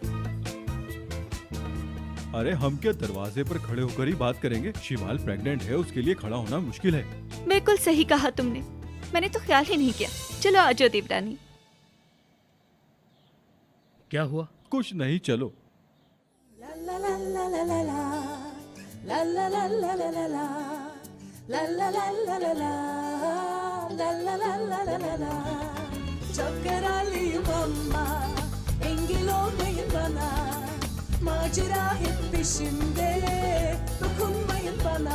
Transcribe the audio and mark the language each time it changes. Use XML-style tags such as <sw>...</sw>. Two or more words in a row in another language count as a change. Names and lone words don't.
<hi>अरे हम क्या दरवाजे पर खड़े होकर ही बात करेंगे? शिवाल प्रेग्नेंट है, उसके लिए खड़ा होना मुश्किल है। बिल्कुल सही कहा तुमने, मैंने तो ख्याल ही नहीं किया। चलो आ जाओ देवरानी। क्या हुआ? कुछ नहीं, चलो।</hi> <tr>Çok kararlıyım ama engel olmayın bana. Macera hep peşimde, dokunmayın bana.</tr>